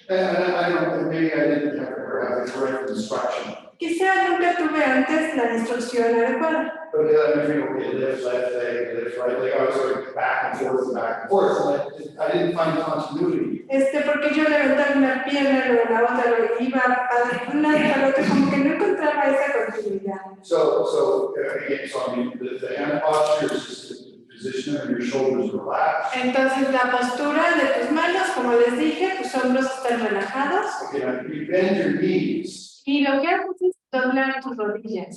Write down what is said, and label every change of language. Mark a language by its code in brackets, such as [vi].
[en] I don't, maybe I didn't have the correct instruction. [es] Quizá nunca tuve antes la instrucción adecuada. [en] But I feel okay, lift, left leg, lift, right leg, I was going back and forth, and I didn't find continuity. [es] Porque yo levantaba una pierna, luego la otra, luego iba para un lado para el otro, como que no encontraba esa continuidad. [en] So again, so I mean, the hand posture is the position of your shoulders relaxed. [es] Entonces la postura de tus manos, como les dije, tus hombros están relajados. [en] Okay, now you bend your knees. [es] Y lo que haces es doblar tus rodillas.